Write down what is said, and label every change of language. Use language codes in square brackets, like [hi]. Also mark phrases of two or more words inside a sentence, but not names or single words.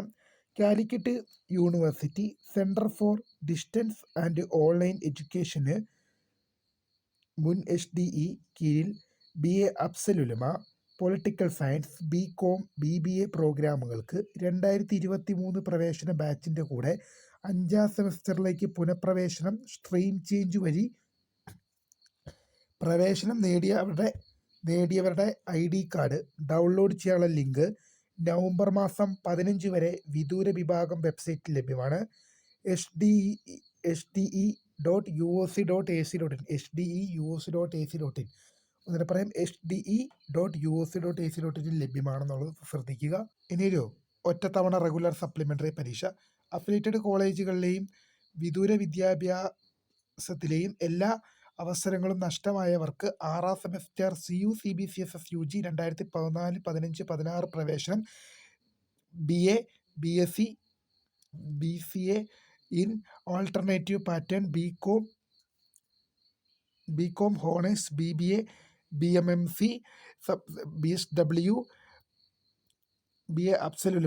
[ml] കാലിക്കറ്റ് യൂണിവേഴ്സിറ്റി സെൻറ്റർ ഫോർ ഡിസ്റ്റൻസ് ആൻഡ് ഓൺലൈൻ എഡ്യൂക്കേഷന് മുൻ HDE കീഴിൽ BA അഫ്സൽ ഉലമ [en] political science, [ml] BCom, BBA പ്രോഗ്രാമുകൾക്ക് 2023 പ്രവേശന ബാച്ചിൻ്റെ കൂടെ 5ാം സെമസ്റ്ററിലേക്ക് പുനഃപ്രവേശനം [en] stream change [ml] വഴി പ്രവേശനം നേടിയവരുടെ [en] ID card [ml] ഡൗൺലോഡ് ചെയ്യാനുള്ള ലിങ്ക് നവംബർ മാസം 15 വരെ വിദൂര വിഭാഗം വെബ്സൈറ്റിൽ ലഭ്യമാണ്. hde.uoc.ac.in hde.uoc.ac.in അങ്ങനെ പറയാം. hde.uoc.ac.in ലഭ്യമാണെന്നുള്ളത് ശ്രദ്ധിക്കുക. ഇനിയൊരു ഒറ്റത്തവണ [en] regular supplementary [ml] പരീക്ഷ അഫിലിയേറ്റഡ് കോളേജുകളിലെയും വിദൂര വിദ്യാഭ്യാസത്തിലെയും എല്ലാ അവസരങ്ങളും നഷ്ടമായവർക്ക് 6ാം സെമസ്റ്റർ CU/CBCSS UG 2014-15-16 പ്രവേശനം BA, BSc, BCA [en] in alternative pattern, BCom Honours, [ml] BBA, BMMC, BSW, BA അഫ്സൽ ഉലമ.